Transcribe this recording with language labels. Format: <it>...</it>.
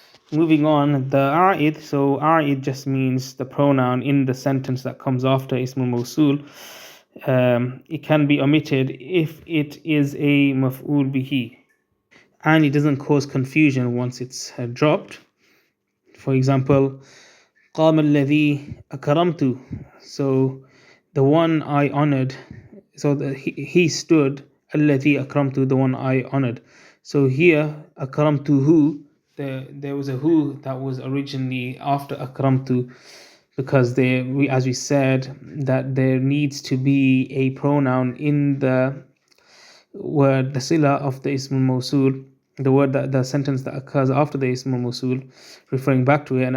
<en>Moving on, the a'id. So a'id just means the pronoun in the sentence that comes after ismul mawsul. It can be omitted if it is a maf'ul bihi, and it doesn't cause confusion once it's dropped. For example,</en> <ar>قام الذي أكرمت.</ar> <en>So the one I honored. So he stood.</en> <ar>الذي أكرمت,</ar> <en>the one I honored. So here أكرمته, there was a who that was originally after أكرمت, because as we said, that there needs to be a pronoun in the word, the sila of the ismul mawsul, the word, that the sentence that occurs after the ismul mawsul, referring back to it.</en>